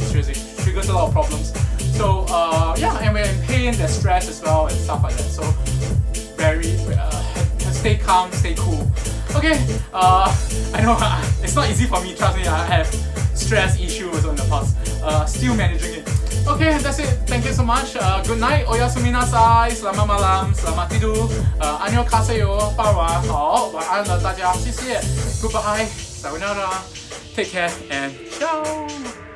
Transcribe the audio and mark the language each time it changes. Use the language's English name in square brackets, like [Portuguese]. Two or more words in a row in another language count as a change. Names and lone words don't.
[English] Seriously, triggers a lot of problems. So yeah, and when in pain, there's stress as well and stuff like that. So stay calm, stay cool. Okay, I know it's not easy for me, trust me, I have stress issues in the past. Still managing it. Okay, that's it. Thank you so much. Good night. [Japanese] Oyasumi nasai. [Malay] Selamat malam. Selamat tidur. [Korean] 안녕하세요. [Chinese] 傍晚好。晚安了大家。谢谢。Goodbye. Sayonara. [English] Take care and ciao.